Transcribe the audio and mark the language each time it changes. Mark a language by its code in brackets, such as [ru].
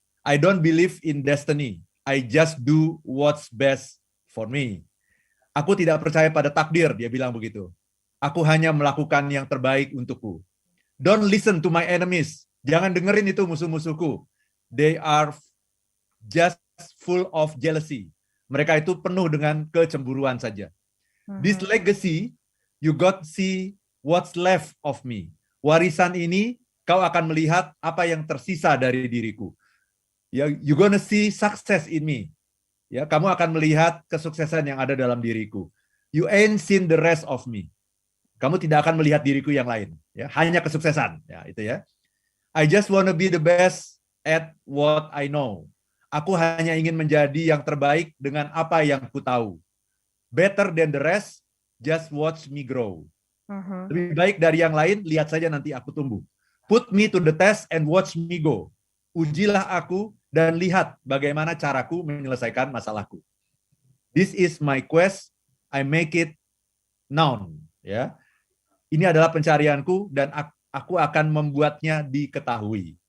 [en] I don't believe in destiny. I just do what's best for me. [id] Aku tidak percaya pada takdir, dia bilang begitu. Aku hanya melakukan yang terbaik untukku. [en] Don't listen to my enemies. [id] Jangan dengerin itu musuh-musuhku. [en] They are just full of jealousy. [id] Mereka itu penuh dengan kecemburuan saja. [en] This legacy, you got see what's left of me. [id] Warisan ini, kau akan melihat apa yang tersisa dari diriku. [en] Ya, you gonna see success in me. [id] Ya, kamu akan melihat kesuksesan yang ada dalam diriku. [en] You ain't seen the rest of me. [id] Kamu tidak akan melihat diriku yang lain. Ya, hanya kesuksesan. Ya, itu ya. [en] I just wanna be the best at what I know. [id] Aku hanya ingin menjadi yang terbaik dengan apa yang ku tahu. [en] Better than the rest, just watch me grow. [id] Lebih baik dari yang lain, lihat saja nanti aku tumbuh. [en] Put me to the test and watch me go. [id] Ujilah aku dan lihat bagaimana caraku menyelesaikan masalahku. [en] This is my quest, I make it known. [id] Ya, ini adalah pencarianku dan aku akan membuatnya diketahui.